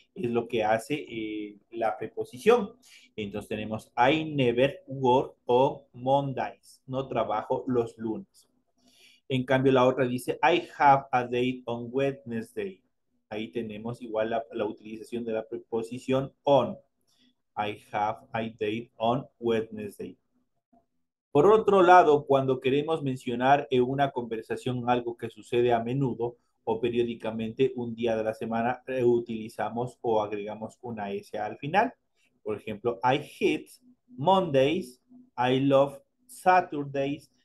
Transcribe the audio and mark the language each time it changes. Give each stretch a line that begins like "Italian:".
Spanish: Es lo que hace la preposición. Entonces tenemos
English: I never work on Mondays.
Spanish: No trabajo los lunes. En cambio, la otra dice
English: I have a date on Wednesday.
Spanish: Ahí tenemos igual la utilización de la preposición on.
English: I have a date on Wednesday.
Spanish: Por otro lado, cuando queremos mencionar en una conversación algo que sucede a menudo o periódicamente un día de la semana, utilizamos o agregamos una S al final. Por ejemplo,
English: I hate Mondays, I love Saturdays.